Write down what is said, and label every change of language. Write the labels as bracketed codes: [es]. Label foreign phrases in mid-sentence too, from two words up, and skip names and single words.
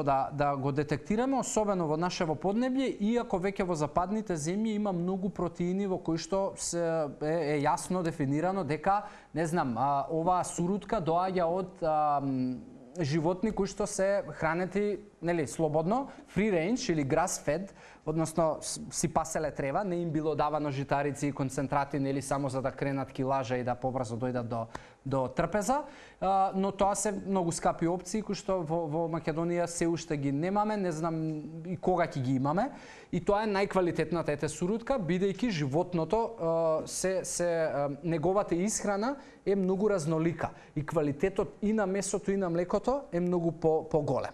[mk] да го детектираме, особено во нашево поднебје, иако веќе во западните земји има многу протеини во кои што е јасно дефинирано дека, не знам, оваа сурутка доаѓа од животни кои што се хранети, нели, слободно, [en] free range или grass fed, [mk] односно си паселе трева, не им било давано житарици и концентрати, нели, само за да кренат килажа и да побрзо дојдат до трпеза, но тоа се многу скапи опции кои што во Македонија се уште ги немаме, не знам и кога ќе ги имаме, и тоа е најквалитетната сурутка, бидејќи животното неговата исхрана е многу разнолика и квалитетот и на месото и на млекото е многу поголем.